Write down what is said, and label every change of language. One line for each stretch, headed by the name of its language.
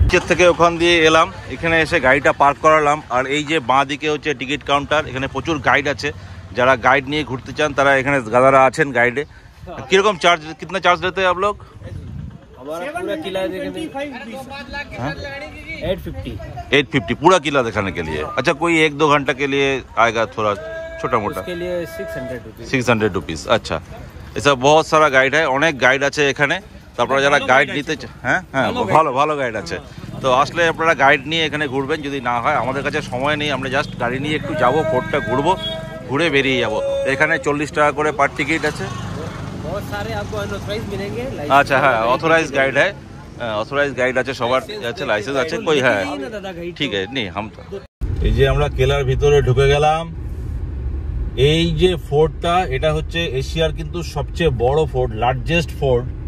Bangla: থেকে ওখান দিয়ে এলাম, এখানে এসে গাড়িটা পার্ক করালাম, আর এই যে বাঁ দিকে হচ্ছে টিকিট কাউন্টার। এখানে প্রচুর গাইড আছে, যারা গাইড নিয়ে ঘুরতে চান তারা এখানে দাদারা আছেন গাইডে। কিরকম চার্জ,
Hindi: কিतना চার্জ लेते हैं आप लोग? हमारा पूरा किला देखने 850 पूरा किला दिखाने के लिए। अच्छा, कोई 1-2 घंटा के लिए आएगा, थोड़ा छोटा मोटा, के लिए 600 रुपीस। अच्छा, ऐसा बहुत सारा गाइड है,
Bangla: অনেক গাইড আছে এখানে। তারপরে যারা গাইড নিতে, হ্যাঁ হ্যাঁ ভালো ভালো গাইড আছে, তো আসলে আপনারা গাইড নিয়ে এখানে ঘুরবেন। যদি না হয়, আমাদের কাছে সময় নেই, আমরা জাস্ট গাড়ি নিয়ে একটু যাবো, ফোর্টটা ঘুরবো, ঘুরে বেরিয়ে যাবো। এখানে 40 টাকা করে পার টিকিট আছে।
Hindi: बहुत सारे आपको अनऑथराइज्ड मिलेंगे।
Bangla: আচ্ছা হ্যাঁ, অথরাইজ গাইড है, অথরাইজ গাইড আছে, সবার আছে, লাইসেন্স আছে। কই হ্যাঁ ঠিক আছে, নেই হাম তো। এই যে আমরা কেলার ভিতরে ঢুকে গেলাম। এই যে ফোর্টটা, এটা হচ্ছে এশিয়ার কিন্তু সবচেয়ে বড় ফোর্ট, লার্জেস্ট ফোর্ট।